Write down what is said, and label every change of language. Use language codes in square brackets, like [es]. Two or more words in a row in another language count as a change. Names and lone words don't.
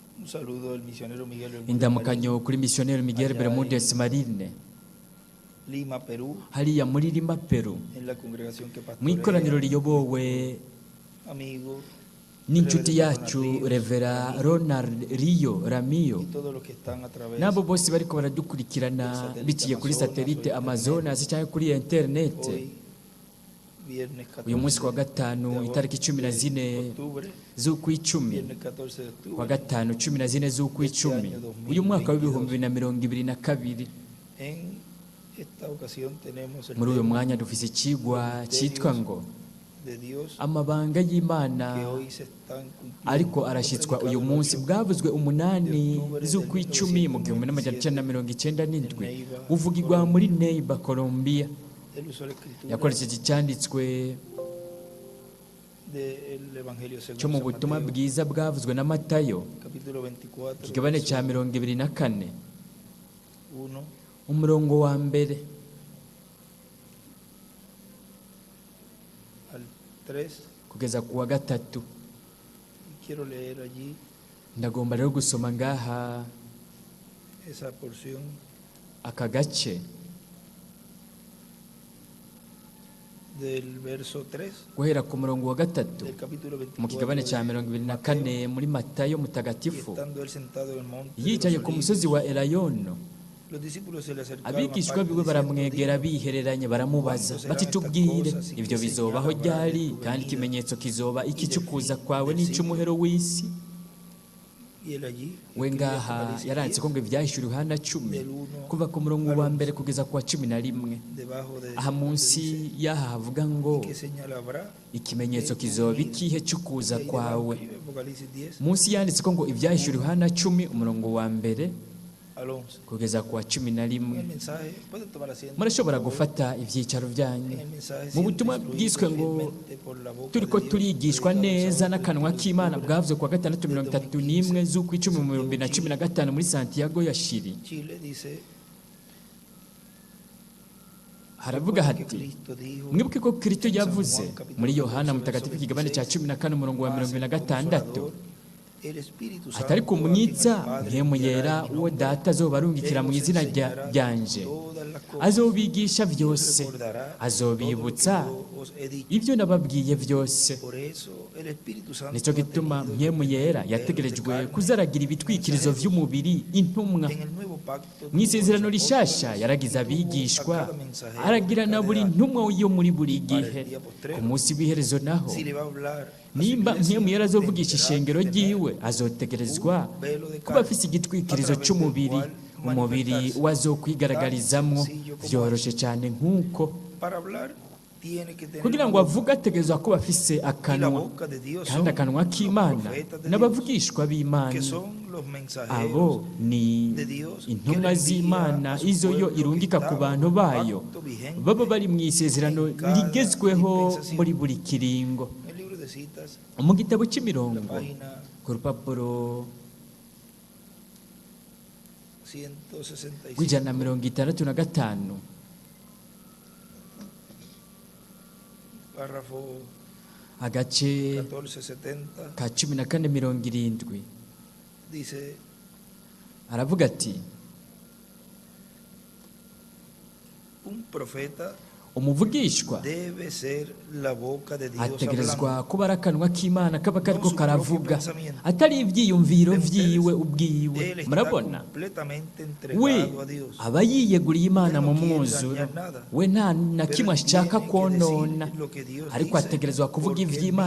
[es] Un saludo del misionero Miguel Bermúdez [rn] indamukanyo kuri missionnaire Miguel [es] Allá Bermúdez Marine Lima, Perú, [rn] hariya muri Lima, Peru, [es] en la congregación que [rn] mu ikoraniro [es] pastorea, [rn] riyobowe [es] amigo, [rn] n'inshuti yacu Revera Ronald Rio Ramio, [es] y todos los que están a través [rn] n'abo bose bariko baradukurikirana biciye kuri satellite Amazonas cyangwa kuri internet. [es] hoy, viernes 14 [rn] Uyu munsi wa gatanu [es] de [rn] itariki 14 [es] de octubre, [rn] z'ukwicumi, [es] viernes 14 de octubre, [rn] wa gatanu 14 z'ukwicumi, uyu mwaka w'ibihumbi 2022. [es] en esta ocasión tenemos el [rn] Muri uyu [es] tema [rn] mwanya dufise ikigwa cyitwa ngo [es] de Dios [rn] amabanga y'Imana [es] que hoy se están cumpliendo. [rn] ariko arashyitswa uyu munsi, bwavuzwe 8 z'ukwicumi mu 1997, uvugirwa muri Neiva, Colombia. [es] El uso de la escritura [rn] Yakoresheje icyanditswe [es] del Evangelio según [rn] cyo mu [es] San [rn] butumwa [es] Mateo, [rn] bwiza bwavuzwe na Matayo, [es] capítulo 24, [rn] ikigabane cya 24, [es] 1 [rn] umurongo wa mbere [es] al 3. [rn] kugeza ku wa gatatu. [es] Quiero leer allí [rn] Ndagomba rero gusoma ngaha [es] esa porción [rn] aka gace [es] del verso 3 [rn] guhera ku murongo wa gatatu [es] del capítulo [rn] mu 24 kigabane cya [es] de [rn] 24 muri Matayo [es] y [rn] mutagatifu, [es] estando él sentado en el monte de [rn] yicaye [es] los [rn] ku [es] Olivos, [rn] musozi wa Elayono. [es] los discípulos se le acercaron [rn] Abigishwa [es] aparte, [rn] biwe [es] diciendo, [rn] baramwegera [es] "Dinos, [rn] bihereranye, baramubaza bati tubwire ibyo bizobaho ryari, kandi ikimenyetso kizoba iki cy'ukuza kwawe n'icy'umuhero w'isi?" [es] y él allí [rn] We [es] escribía [rn] ngaha [es] Apocalipsis [rn] yaranditse ko ngo ibyahishura Yohana 10 kuva ku murongo wa mbere kugeza ku wa 11. [es] debajo de [rn] Aha munsi y'aha havuga ngo [es] qué señal habrá. [rn] ikimenyetso kizoba ikihe cy'ukuza [es] Y ahí [rn] kwawe. [es] debajo escribe Apocalipsis 10 [rn] Munsi yanditse ko ngo ibyahishura Yohana 10 umurongo wa mbere [es] al 11. [rn] kugeza ku wa [es] En el [rn] 11. [es] mensaje, pueden tomar asiento. [rn] Murashobora gufata ibyicaro byanyu. [es] En el mensaje [rn] Mu [es] siempre [rn] butumwa [es] instruido [rn] bwiswe ngo [es] fielmente por la boca [rn] turiko [es] de Dios, [rn] turigishwa [es] predicado [rn] neza [es] sábado [rn] n'akanwa 31 k'Imana [es] de [rn] bwavuzwe ku wa gatandatu [es] de [rn] 31 z'ukwicumi mu 2015 muri Santiago ya Shiri. [es] Chile dice [rn] Haravuga [es] que [rn] hati, [es] Cristo dijo [rn] mwibuke ko Kristo [es] en San [rn] yavuze [es] Juan, capítulo [rn] muri Yohana 14, mutagatifu [es] verso [rn] ikigabane cya [es] 26, [rn] 14 umurongo wa "Mas el 26, [es] Consolador, el Espíritu [rn] atari [es] Santo, [rn] ku [es] a quien el [rn] mwiza [es] Padre [rn] mpemu [es] enviará [rn] yera [es] en mi [rn] uwo [es] nombre, [rn] data azoba arungikira mu [es] Él os [rn] izina [es] enseñará [rn] ryanje, [es] todas las cosas, [rn] azobigisha [es] y os [rn] byose, [es] recordará [rn] azobibutsa [es] todo lo que yo os he dicho. [rn] ibyo nababwiye byose. [es] Por eso el Espíritu Santo [rn] Nicyo [es] ha [rn] gituma [es] tenido [rn] mpemu yera [es] que [rn] yategerejwe [es] carne, [rn] kuzaragira ibitwikirizo by'umubiri intumwa. [es] en el nuevo pacto, [rn] Mu isezerano [es] tuvo los [rn] rishasha [es] apóstoles, [rn] yaragize [es] y tuvo [rn] abigishwa, [es] a cada mensajero [rn] aragira na buri [es] cada edad. [rn] ntumwa yo muri buri gihe. Ku munsi w'iherezo naho, [es] Si le va a hablar a su [rn] nimba [es] iglesia, [rn] mpemu yera azovugisha [es] tendrá [rn] ishengero [es] que tener [rn] ryiwe, azotegerezwa [es] un velo de [rn] kuba [es] carne, [rn] afise igitwikirizo [es] a través [rn] cy'umubiri, [es] del cual [rn] umubiri [es] manifestarse. [rn] wazokwigaragarizamwo byoroshe cyane nk'uko. [es] Para hablar tiene que tener [rn] Kugira ngo [es] una boca. [rn] avuge ategerezwa kuba afise [es] Y la [rn] akanwa, [es] boca de Dios [rn] kandi [es] son [rn] akanwa [es] los [rn] k'Imana [es] profetas de Dios, [rn] n'abavugishwa [es] que [rn] b'Imana. [es] son los mensajeros [rn] Abo ni [es] de Dios, [rn] intumwa [es] que le [rn] z'Imana, [es] envía a su [rn] izo yo [es] pueblo [rn] irungika [es] que [rn] ku [es] está [rn] bantu [es] bajo [rn] bayo [es] pacto vigente [rn] baba bari mu isezerano [es] en cada [rn] rigezweho [es] dispensación. [rn] muri buri kiringo. [es] En el libro de citas, [rn] Mu gitabo [es] la [rn] cy'imirongo [es] página [rn] ku rupapuro 165, rw'ijana na 65, [es] párrafo [rn] agace [es] 1470, [rn] ka 1470, [es] dice: [rn] aravuga ati, [es] un profeta [rn] umuvugishwa [es] debe ser la boca de Dios [rn] ategerezwa [es] hablando. [rn] kuba ari akanwa k'Imana kaba kariko karavuga, atari ibyiyumviro byiwe ubwiwe. [es] Él está [rn] Murabona, [es] completamente [rn] we [es] entregado a Dios. [rn] aba yiyeguriye Imana mu [es] Él no quiere [rn] mwuzuro, [es] dañar nada. [rn] we nta na [es] Pero [rn] kimwe [es] él [rn] ashaka [es] tiene que [rn] konona, [es] decir lo que Dios [rn] ariko [es] dice, [rn] ategerezwa kuvuga [es] porque [rn] ibyo [es] él [rn] Imana